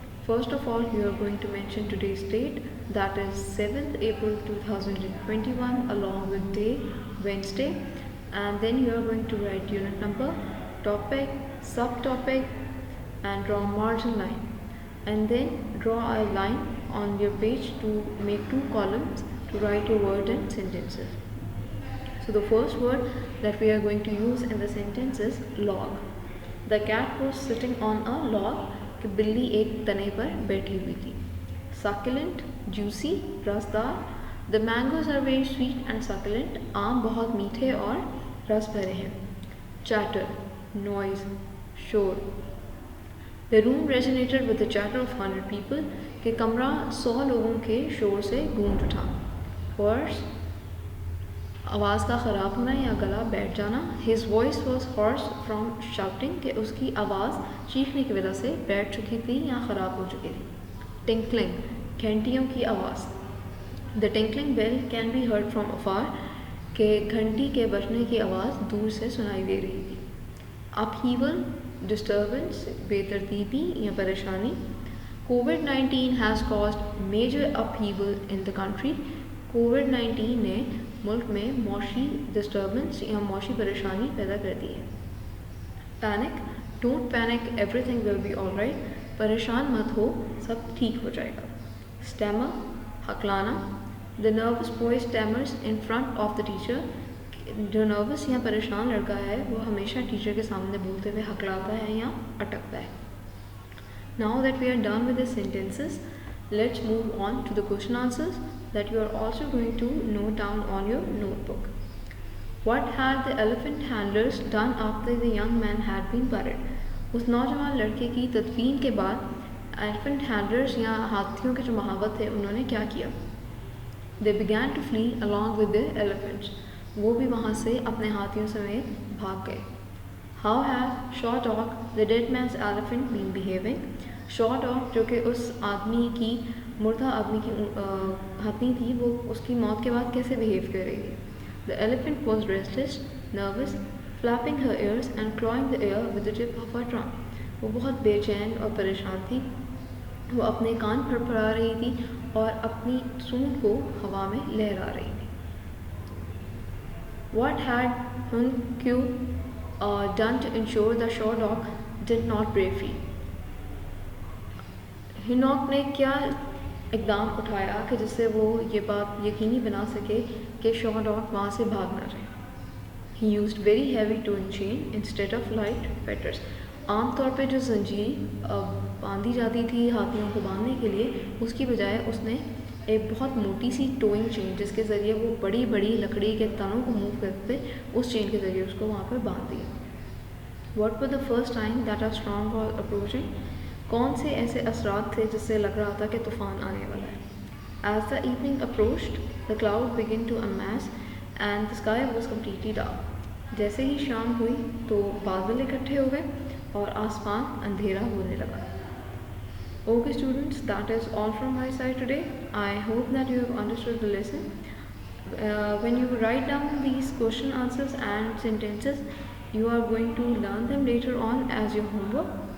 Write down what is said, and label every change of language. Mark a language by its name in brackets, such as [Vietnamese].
[English] First of all, you are going to mention today's date, that is 7th April 2021 along with day, Wednesday, and then you are going to write unit number, topic, subtopic, and draw a margin line, and then draw a line on your page to make 2 columns to write your word and sentences. So the first word that we are going to use in the sentence is log. The cat was sitting on a log [Urdu] کہ بلی ایک تنے پر بیٹھی ہوئی تھی. [English] Succulent, juicy, رسدار. The mangoes are very sweet and succulent. [Urdu] آم بہت میٹھے اور رس بھرے ہیں. [English] Chatter, noise, شور. The room resonated with the chatter of 100 people [Urdu] کہ کمرہ 100 لوگوں کے شور سے گونج اٹھا. Hoarse, آواز کا خراب ہونا یا گلا بیٹھ جانا. [English] His voice was hoarse from shouting [Urdu] کہ اس کی آواز چیخنے کی وجہ سے بیٹھ چکی تھی یا خراب ہو چکی تھی. Tinkling, گھنٹیوں کی آواز. [English] The tinkling bell can be heard from afar [Urdu] کہ گھنٹی کے بجنے کی آواز دور سے سنائی دے رہی تھی. Upheaval, disturbance, بے ترتیبی یا پریشانی. [English] COVID-19 has caused major upheaval in the country. [Urdu] COVID-19 نے ملک میں معاشی ڈسٹربنس یا معاشی پریشانی پیدا کر دی ہے. [English] Panic, don't panic, everything will be all right. [Urdu] پریشان مت ہو, سب ٹھیک ہو جائے گا. [English] Stammer, ہکلانا. The nervous boy stammers in front of the teacher. [Urdu] جو نروس یا پریشان لڑکا ہے وہ ہمیشہ ٹیچر کے سامنے بولتے ہوئے ہکلاتا ہے یا اٹکتا ہے. [English] Now that we are done with the sentences, let's move on to the question answers that you are also going to note down on your notebook. What had the elephant handlers done after the young man had been buried? [Urdu] اس نوجوان لڑکے کی تدفین کے بعد elephant handlers یا ہاتھیوں کے جو محاوت تھے انہوں نے کیا کیا؟ [English] They began to flee along with the elephants. [Urdu] وہ بھی وہاں سے اپنے ہاتھیوں سمیت بھاگ گئے. [English] How has Shaw Dog, the dead man's elephant, been behaving? [Urdu] Shaw Dog جو کہ اس آدمی کی مردہ آدمی کی ہاتھی تھی وہ اس کی موت کے بعد کیسے بہیو کر رہی تھی. [English] The elephant was restless, nervous, flapping her ears and clawing the air with the tip of her trunk. [Urdu] وہ بہت بے چین اور پریشان تھی. وہ اپنے کان پھڑپھڑا رہی تھی اور اپنی سونڈ کو ہوا میں لہرا رہی تھی. [English] What had Hun Kyu done to ensure the Shaw Dog did not break free? [Urdu] ہنوک نے کیا اقدام اٹھایا کہ جس سے وہ یہ بات یقینی بنا سکے کہ شاہ ڈاگ وہاں سے بھاگ نہ رہے. [English] He used very heavy towing chain instead of light fetters. [Urdu] عام طور پہ جو زنجیر باندھی جاتی تھی ہاتھیوں کو باندھنے کے لیے اس کی بجائے اس نے ایک بہت موٹی سی ٹوئنگ چین جس کے ذریعے وہ بڑی بڑی لکڑی کے تنوں کو موو کرتے اس چین کے ذریعے اس کو وہاں پر باندھ دیا. [English] What were the first signs that a storm was approaching? [Urdu] کون سے ایسے اثرات تھے جس سے لگ رہا تھا کہ طوفان آنے والا ہے. [English] As the evening approached, the cloud began to amass and the sky was completely dark. [Urdu] جیسے ہی شام ہوئی تو بادل اکٹھے ہو گئے اور آسمان اندھیرا ہونے لگا. [English] Okay students, that is all from my side today. I hope that you have understood the lesson. When you write down these question answers and sentences, you are going to learn them later on as your homework.